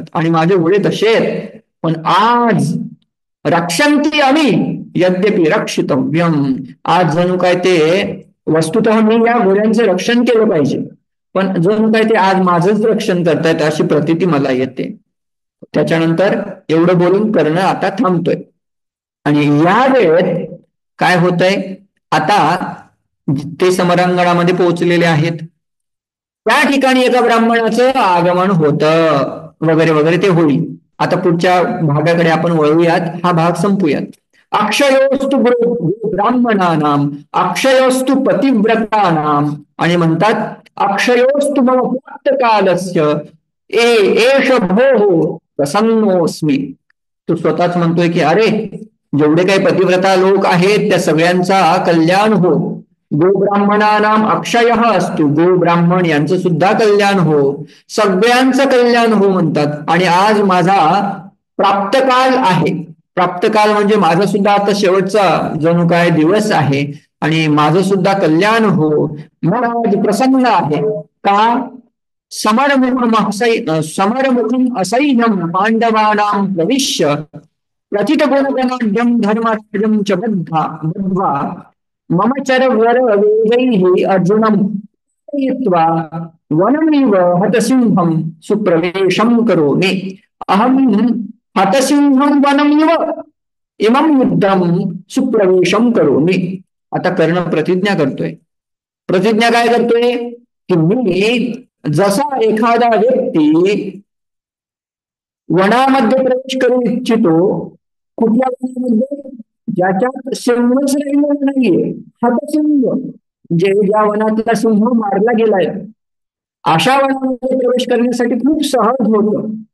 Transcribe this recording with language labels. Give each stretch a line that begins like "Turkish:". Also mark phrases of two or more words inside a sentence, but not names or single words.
Marathi: आणि माझे घोडे तसे आहेत. पण आज
Sanskrit: रक्षन्ति अमी यद्यपि रक्षितव्यम,
Marathi: आज जणू काय ते वस्तुतः मी या घोड्यांचं रक्षण केलं पाहिजे, पण जणू काय ते आज माझंच रक्षण करतायत अशी प्रतीती मला येते. त्याच्यानंतर एवढं बोलून कर्ण आता थांबतोय. आणि या वेळेत काय होतंय? आता ते समरांगणामध्ये पोहोचलेले आहेत. त्या ठिकाणी एका ब्राह्मणाचं आगमन होतं वगैरे वगैरे ते होईल. आता पुढच्या भागाकडे आपण वळूयात, हा भाग संपूयात.
Sanskrit: अक्षयोस्तु ब्राह्मणानाम अक्षयोस्तु पतिव्रतानाम,
Marathi: आणि म्हणतात
Sanskrit: अक्षयोस्तु मम प्राप्तकालस्य एष भोः प्रसन्नोस्मी.
Marathi: तो स्वतःच म्हणतोय की अरे जेवढे काही पतिव्रता लोक आहेत त्या सगळ्यांचा कल्याण हो.
Sanskrit: गो ब्राह्मणानाम अक्षयः
Marathi: असतो, गो ब्राह्मण यांचं सुद्धा कल्याण हो, सगळ्यांचं कल्याण हो म्हणतात. आणि आज माझा प्राप्तकाल आहे. प्राप्तकाल म्हणजे माझा सुद्धा आता शेवटचा जणू काय दिवस आहे. आणि माझं सुद्धा कल्याण हो. मन आज प्रसन्न आहे का?
Sanskrit: समरमुखम असैन्यम पांडवानां प्रविश्य प्रथित गुणगणाढ्यम धर्माढ्यम च बद्ध्वा मम चरवर वेगैः अर्जुनम हीत्वा वनमिव हतसिंहम सुप्रवेशम करोमि. अहम हतसिंहम वनमिव इमं युद्धम सुप्रवेशम करोमि.
Marathi: आता कर्ण प्रतिज्ञा करतोय. प्रतिज्ञा काय करतोय की मी जसा एखादा व्यक्ती वनामध्ये प्रवेश करू इच्छितो, कुठल्या वनामध्ये? ज्याच्यात सिंहच राहिलेला नाहीये, हतसिंह, म्हणजे ज्या वनातला सिंह मारला गेलाय, अशा वनामध्ये प्रवेश करण्यासाठी खूप सहज होतं.